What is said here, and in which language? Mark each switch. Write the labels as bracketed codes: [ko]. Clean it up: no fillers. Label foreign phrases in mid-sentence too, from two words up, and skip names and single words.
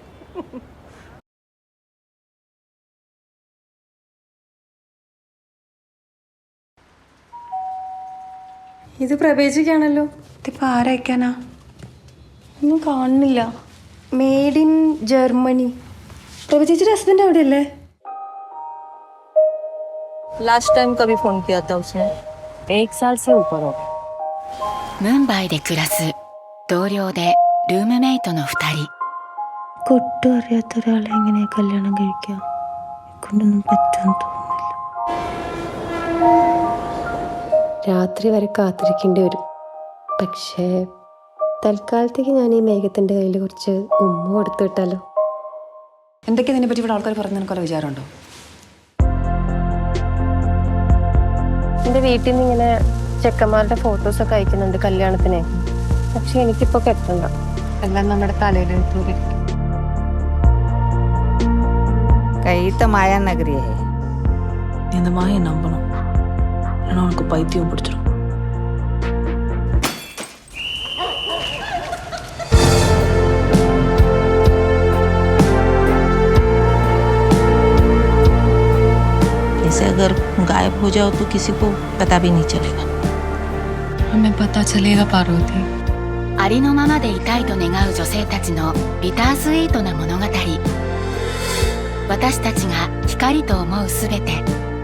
[ml] ഇത് പ്രവേശിക്കാണല്ലോ. ഇതിപ്പോൾ ആരയക്കാനാ? ഒന്നും കാണുന്നില്ല. മെയ്ഡ് ഇൻ ജർമ്മനി. പ്രഭചേച്ചിയുടെ ഹസ്ബൻഡ് അവിടെയല്ലേ? [hi] लास्ट टाइम कभी फोन किया था उसने? 1 साल से ऊपर हो. [ja] ムンバイで暮らす同僚でルームメイトの2人。 [ml] ഒട്ടും അറിയാത്ത ഒരാളെ എങ്ങനെയാ കല്യാണം കഴിക്കുക? കൊണ്ടൊന്നും പറ്റുമെന്ന് തോന്നുന്നില്ല. രാത്രി വരെ കാത്തിരിക്കേണ്ടി വരും. പക്ഷേ തൽക്കാലത്തേക്ക് ഞാൻ ഈ മേഘത്തിൻ്റെ കയ്യിൽ കുറച്ച് ഉമ്മ കൊടുത്തു വിട്ടാലോ? എന്തൊക്കെയാ ഇതിനെ പറ്റി ഇവിടെ ആൾക്കാർ പറഞ്ഞ നിനക്കൊരു വിചാരമുണ്ടോ? എൻ്റെ വീട്ടിൽ നിന്ന് ഇങ്ങനെ ചെക്കന്മാരുടെ ഫോട്ടോസൊക്കെ അയക്കുന്നുണ്ട് കല്യാണത്തിന്. പക്ഷെ എനിക്കിപ്പോൾ കെട്ടണ്ട. എല്ലാം നമ്മുടെ തലയിൽ തൂരിക്കും. [hi] कहीं तो माया नगरी है. [ta] இந்த மாயை நம்பணும், இல்லைன்னா உனக்கு பைத்தியம் பிடிச்சிடும். [hi] ऐसे अगर गायब हो जाओ तो किसी को पता भी नहीं चलेगा. हमें पता चलेगा पार्वती. [ja] ありのままでいたいと願う女性たちのビタースイートな物語。私たちが光と思うすべて。